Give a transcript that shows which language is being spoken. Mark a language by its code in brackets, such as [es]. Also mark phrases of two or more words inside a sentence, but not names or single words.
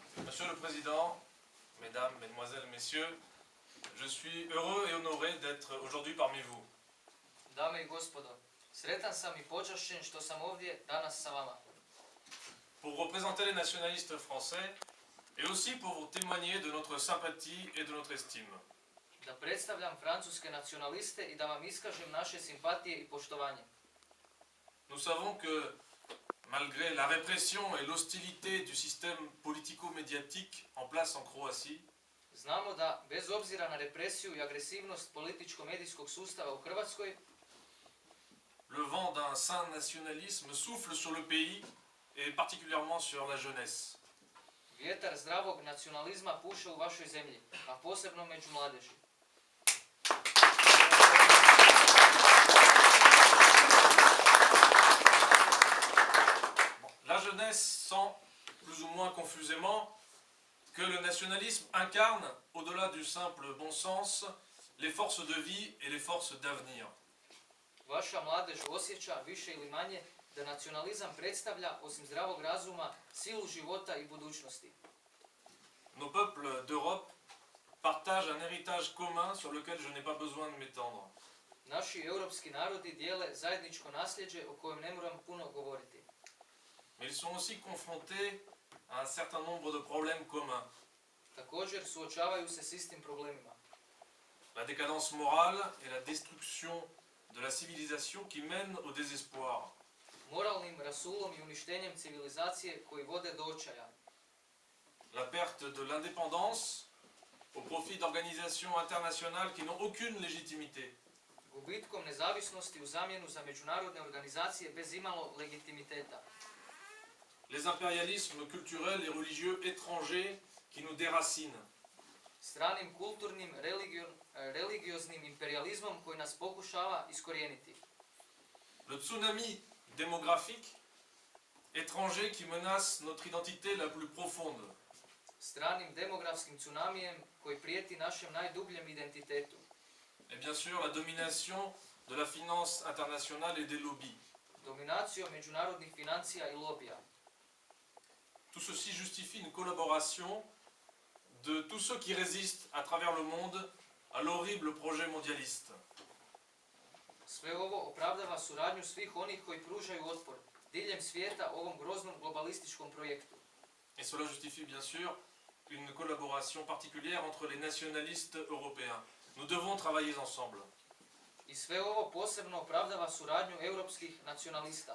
[fr] Monsieur le Président, Mesdames, Mesdemoiselles, Messieurs, je suis heureux et honoré d'être aujourd'hui parmi vous. [hr] Dame i gospodo, sretan sam i počašćen što sam ovdje danas sa vama. [fr] Pour représenter les nationalistes français et aussi pour vous témoigner de notre sympathie et de notre estime. [hr] Da predstavljam francuske nacionaliste i da vam iskažem naše simpatije i poštovanje. [fr] Nous savons que, malgré la répression et l'hostilité du système politico-médiatique en place en Croatie, [hr] Znamo da, bez obzira na represiju i agresivnost političko-medijskog sustava u Hrvatskoj, [fr] le vent d'un sain nationalisme souffle sur le pays et particulièrement sur la jeunesse. [hr] vjetar zdravog nacionalizma puše u vašoj zemlji, a posebno među mladeži. [fr] La jeunesse sent, plus ou moins confusément, que le nationalisme incarne, au-delà du simple bon sens, les forces de vie et les forces d'avenir. [hr] Vaša mladež osjeća, više ili manje, da nacionalizam predstavlja, osim zdravog razuma, silu života i budućnosti. [fr] Nos peuples d'Europe partagent un héritage commun sur lequel je n'ai pas besoin de m'étendre. [hr] Naši europski narodi dijele zajedničko nasljeđe o kojem ne moram puno govoriti. [fr] Mais ils sont aussi confrontés à un certain nombre de problèmes communs. [hr] Također suočavaju se s istim problemima. [fr] La décadence morale et la destruction de la civilisation qui mène au désespoir. [hr] Moralnim rasulom i uništenjem civilizacije koji vode do očaja. [fr] La perte de l'indépendance au profit d'organisations internationales qui n'ont aucune légitimité. [hr] Gubitkom nezavisnosti u zamjenu za međunarodne organizacije bez imalo legitimiteta. [fr] Les impérialismes culturels et religieux étrangers qui nous déracinent. [hr] Stranim kulturnim, religioznim imperializmom koji nas pokušava iskorijeniti. [fr] Le tsunami démographique étranger qui menace notre identité la plus profonde. [hr] Stranim demografskim tsunamijem koji prijeti našem najdubljem identitetu. [fr] Et bien sûr la domination de la finance internationale et des lobbies. [hr] Dominacijom međunarodnih financija i lobija. [fr] Tout ceci justifie une collaboration de tous ceux qui résistent à travers le monde à l'horrible projet mondialiste. [hr] Sve ovo opravdava suradnju svih onih koji pružaju otpor diljem svijeta ovom groznom globalističkom projektu. [fr] Et cela justifie bien sûr une collaboration particulière entre les nationalistes européens. Nous devons travailler ensemble. [hr] I sve ovo posebno opravdava suradnju europskih nacionalista.